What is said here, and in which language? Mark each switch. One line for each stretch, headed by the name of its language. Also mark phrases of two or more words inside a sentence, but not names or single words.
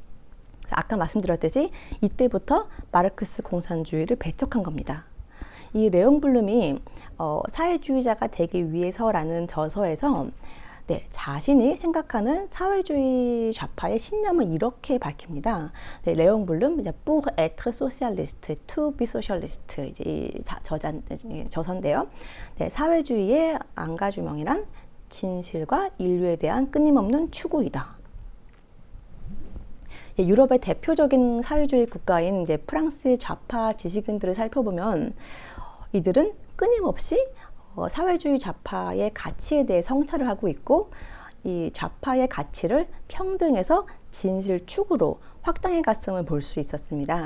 Korean: 아까 말씀드렸듯이 이때부터 마르크스 공산주의를 배척한 겁니다. 이 레옹 블룸이 사회주의자가 되기 위해서라는 저서에서 자신이 생각하는 사회주의 좌파의 신념을 이렇게 밝힙니다. 레옹 블룸,
French: pour être socialiste,
English: to be socialist,
Korean: 이제 이 저서인데요. 사회주의의 앙가주명이란 진실과 인류에 대한 끊임없는 추구이다. 유럽의 대표적인 사회주의 국가인 이제 프랑스의 좌파 지식인들을 살펴보면 이들은 끊임없이 사회주의 좌파의 가치에 대해 성찰을 하고 있고, 이 좌파의 가치를 평등에서 진실 추구로 확장해 갔음을 볼 수 있었습니다.